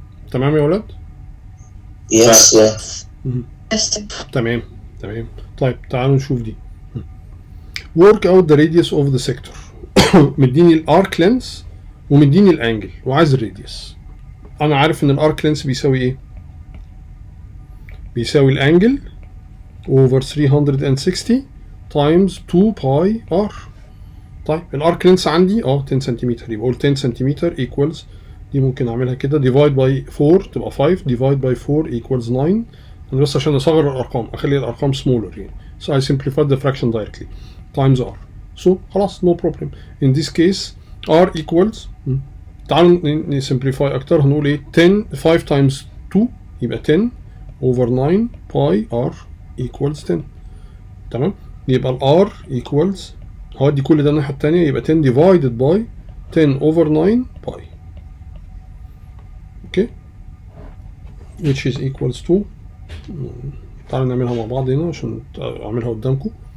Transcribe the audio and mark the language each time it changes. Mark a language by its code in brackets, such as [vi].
[ar] تمام يا ولاد؟ [en] Yes, sir. [ar] تمام. طيب تعالوا نشوف دي. [en] work out the radius of the sector. [ar] مديني الارك لينس ومديني الانجل وعايز الراديوس. انا عارف ان الارك لينس بيساوي ايه؟ بيساوي الانجل over 360 times 2 باي r. طيب الارك لينس عندي 10 سنتيمتر، يبقى اقول 10 سنتيمتر equals، دي ممكن اعملها كده [en] divide by 4 [ar] تبقى 5 divide by 4 equals 9. انا بس عشان اصغر الارقام اخلي الارقام smaller يعني. [en] So I simplified the fraction directly times r. So خلاص no problem. In this case r equals، [ar] تعالوا نسمبليفاي اكتر، هنقول ايه [en] 10 5 times 2 يبقى 10 over 9 by r equals 10. [ar] تمام، يبقى ال r equals، هودي كل ده الناحية التانية، يبقى 10 divided by 10 over 9 باي. اوكي، [en] which is equals to، [ar] تعالوا نعملها مع بعض هنا عشان اعملها قدامكم.